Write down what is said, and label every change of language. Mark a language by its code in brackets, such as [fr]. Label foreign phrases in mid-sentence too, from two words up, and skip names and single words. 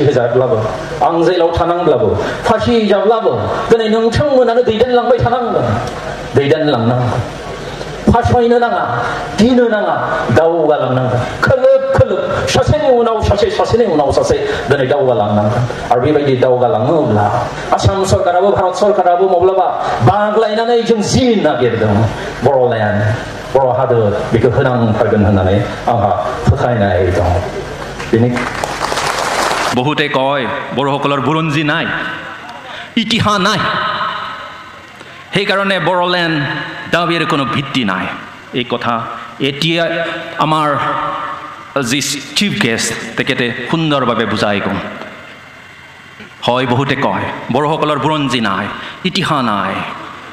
[brx] होजाब्लाबो आं जेलाव थानांब्लाबो फासि होजाब्लाबो दिनै नोंथांमोनानो दैदेनलांबाय थानांगोन दैदेनलांनांगोन फासयनो नाङा गिनो नाङा दावगालांनांगोन खोलोब सासेनि उनाव सासे दिनै दावगालांनांगोन आरो बेबायदि दावगालाङोब्ला आसाम सरकाराबो भारत सरकाराबो माब्लाबा बाग्लायनानै जों जि नागिरदों बर'लेण्ड बर' हादोर बेखौ होनांथारगोन होननानै आंहा फोथायनाय दं बेनि [as] বহুতে কয় बर'সকলৰ বুৰঞ্জী নাই ইতিহাস নাই সেইকাৰণে বড়োলেণ্ড দাবীৰ কোনো ভিত্তি নাই এই কথা এতিয়া আমাৰ যি চিফ গেষ্ট তেখেতে সুন্দৰভাৱে বুজাই গ'ল হয় বহুতে কয় বড়োসকলৰ বুৰঞ্জী নাই ইতিহাস নাই